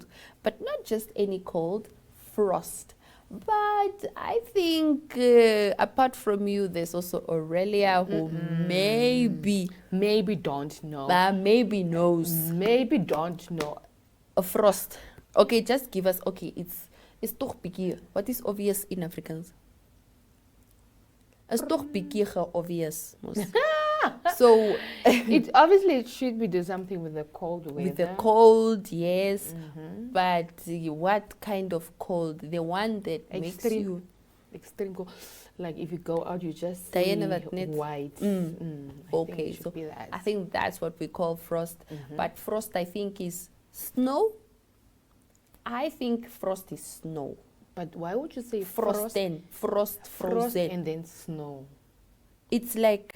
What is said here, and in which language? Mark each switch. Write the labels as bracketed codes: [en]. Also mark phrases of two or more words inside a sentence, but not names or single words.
[en] But not just any cold, frost. But I think apart from you, there's also Aurelia who maybe don't know. maybe knows Maybe don't know. a frost. Okay, just give us, it's [af] toch bietjie. [en] What is obvious in Afrikaans? It's [af] toch bietjie [en] obvious. So It obviously should be do something with the cold weather. with the cold, yes. But what kind of cold? The one that makes you extreme cold. Like if you go out, you just see [af] Diana wat net- [en] white. okay, so I think that's what we call frost. But frost, I think, is snow. I think frost is snow. But why would you say Frosten, frost, frost frozen. and then snow? It's like